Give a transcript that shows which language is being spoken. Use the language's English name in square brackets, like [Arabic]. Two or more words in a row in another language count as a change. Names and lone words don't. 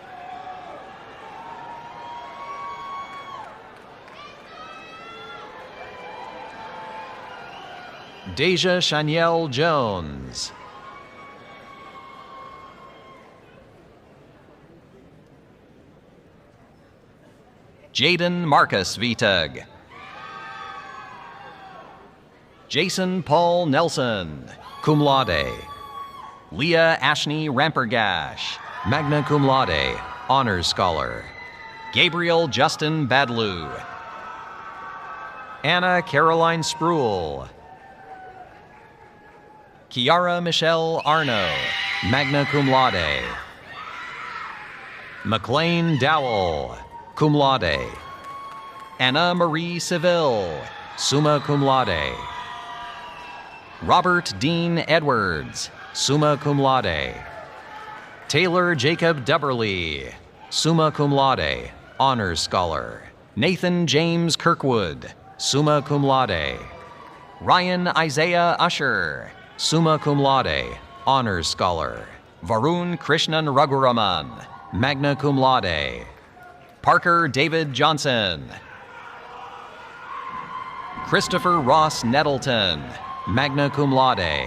[English] Deja Shanielle Jones. Jaden Marcus Vitug. Jason Paul Nelson, [Latin] cum laude. [English] Leah Ashney Rampergash, [Latin] magna cum laude, [English] honors scholar. Gabriel Justin Badlou. Anna Caroline Spruill. Kiara Michelle Arno, [Latin] magna cum laude. [English] McLean Dowell, [Latin] cum laude. [English] Anna Marie Seville, [Latin] summa cum laude. [English] Robert Dean Edwards, [Latin] summa cum laude. [English] Taylor Jacob Dubberly, [Latin] summa cum laude, [English] honors scholar. Nathan James Kirkwood, [Latin] summa cum laude. [English] Ryan Isaiah Usher, [Latin] summa cum laude, [English] honors scholar. Varun Krishnan Raghuraman. [Latin] magna cum laude. [English] Parker David Johnson. Christopher Ross Nettleton, [Latin] magna cum laude.